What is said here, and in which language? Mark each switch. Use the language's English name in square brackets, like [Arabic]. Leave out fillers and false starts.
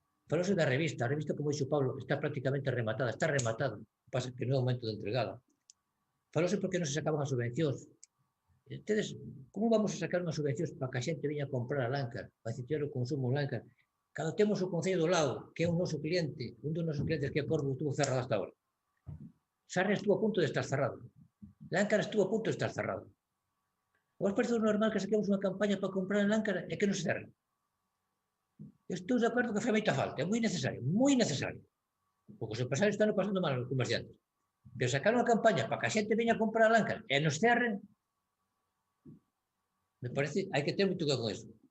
[Galician] Falouse da revista, a revista, como dixo Pablo, está prácticamente rematada, pasa que non é o momento de entregada. Falouse porque non se sacaban as subvencións. Entonces, como vamos a sacar unhas subvencións para que a xente veña a comprar a Lancar, para incentivar o consumo en Lancar, cando temos o Concello do Lao, que é un noso cliente, un dos nosos clientes [Spanish] que a Corvo estuvo cerrado hasta ahora. Sarria estuvo a punto de estar cerrado. Lancar estuvo a punto de estar cerrado. [Galician] Vos parece normal que saquemos unha campaña para comprar en Lancar e que non se cerre? Estou de acordo que fai moita falta, é moi necesario. Porque os empresarios están pasando mal os comerciantes. Pero sacar unha campaña para que a xente veña a comprar a Lancar e nos cerren, me parece, hai que ter moito cuidado con eso.